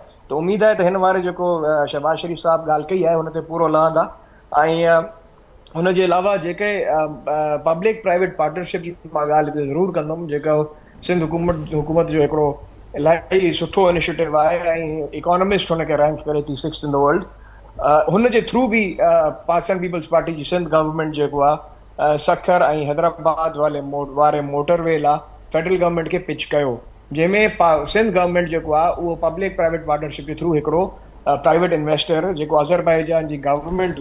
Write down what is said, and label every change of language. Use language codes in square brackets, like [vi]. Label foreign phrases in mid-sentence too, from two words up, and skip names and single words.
[sd] त उमेदु आहे त हिन वारे जेको शहबाज शरीफ़ साहब ॻाल्हि कई आहे हुन ते पूरो लहंदा। ऐं हुनजे अलावा जेके [en] public private partnership [sd] जी मां ॻाल्हि हिते ज़रूरु कंदुमि, जेको सिंध हुकूमत जो हिकिड़ो इलाही सुठो इनिशिएटिव आहे, ऐं इकोनॉमिस्ट हुनखे रैंक करे थी [en] 6th in the world. [sd] हुन जे थ्रू बि पाकिस्तान पीपल्स पार्टी जी सिंध गवर्नमेंट जेको आहे सखर ऐं हैदराबाद वारे मोटरवे लाइ [en] federal government [sd] खे पिच कयो, जंहिंमें सिंध गवर्नमेंट जेको आहे उहो [en] public private partnership [sd] जे थ्रू हिकिड़ो [en] private investor [sd] जेको अज़रबैजान जी गवर्नमेंट।